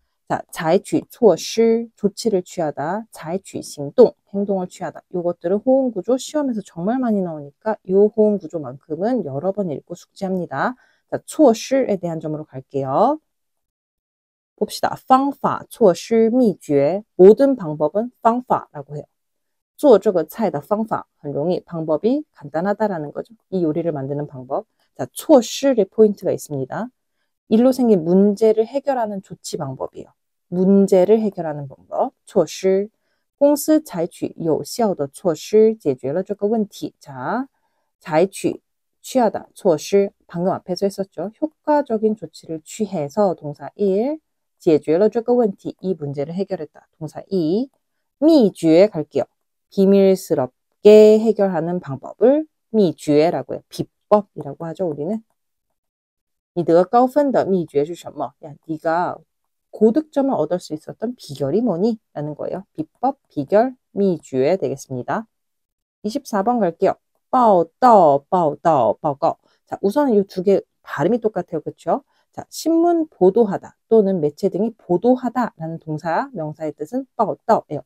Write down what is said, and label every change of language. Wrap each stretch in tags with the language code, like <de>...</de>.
<ko>자, 采取 措施, 조치를 취하다. 采取 行动, 행동을 취하다. 요것들은 호응 구조 시험에서 정말 많이 나오니까 요 호응 구조만큼은 여러 번 읽고 숙지합니다. 자, 措施에 대한 점으로 갈게요. 봅시다. 方法,措施,秘诀. 모든 방법은 方法라고 해요.</ko> <zh>做这个菜的方法很容易.</zh> <ko>방법이 간단하다라는 거죠. 이 요리를 만드는 방법. 자, 措施의 포인트가 있습니다. 일로 생긴 문제를 해결하는 조치 방법이에요. 문제를 해결하는 방법. 措施.</ko> <zh>公司采取有效的措施解决了这个问题.</zh> <ko>자, 采取 취하다. 措施. 방금 앞에서 했었죠. 효과적인 조치를 취해서 동사 1.</ko> <zh>解决了这个问题.</zh> <ko>이 문제를 해결했다. 동사 2. 秘诀 갈게요. 비밀스럽게 해결하는 방법을 秘诀라고 해요. 비법이라고 하죠, 우리는.</ko> <zh>你得高分的秘诀是什么?</zh> <ko>야, 네가 고득점을 얻을 수 있었던 비결이 뭐니? 라는 거예요. 비법, 비결, 秘诀 되겠습니다. 24번 갈게요. 报道, 报告. 자, 우선 이 두 개 발음이 똑같아요. 그렇죠? 자, 신문 보도하다 또는 매체 등이 보도하다라는 동사, 명사의 뜻은 报道예요.</ko>